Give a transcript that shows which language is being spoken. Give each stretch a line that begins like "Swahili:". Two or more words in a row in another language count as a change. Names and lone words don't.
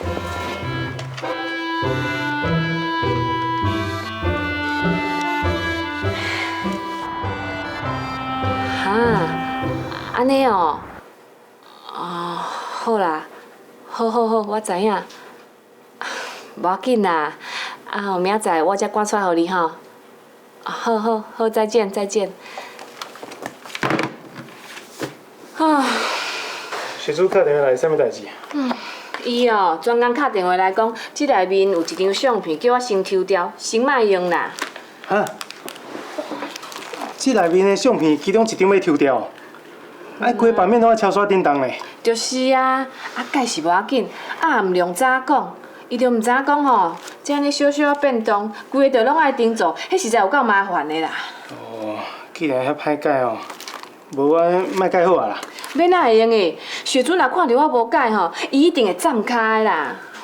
Min Nan Chinese: 哈，安尼哦，好啦，好，我知影，无要紧啦，啊，后明仔载我才赶出来互你吼。好，再见。啊，雪珠打电话来，啥物代志？伊哦，专工打电话来讲，这内面有一张相片，叫我先抽掉，先莫用啦。哈？这内面的相片，其中一张要抽掉，啊，规版面拢要敲刷叮当嘞。就是啊，改是无要紧，毋量早讲，伊就毋知影讲吼，这安尼小小变动，规个就拢爱定做，迄实在有够麻烦的啦。哦，既然遐歹改哦，无我莫改好啊啦。要哪会用的？雪珠若看到我无改吼，伊一定会赞开啦。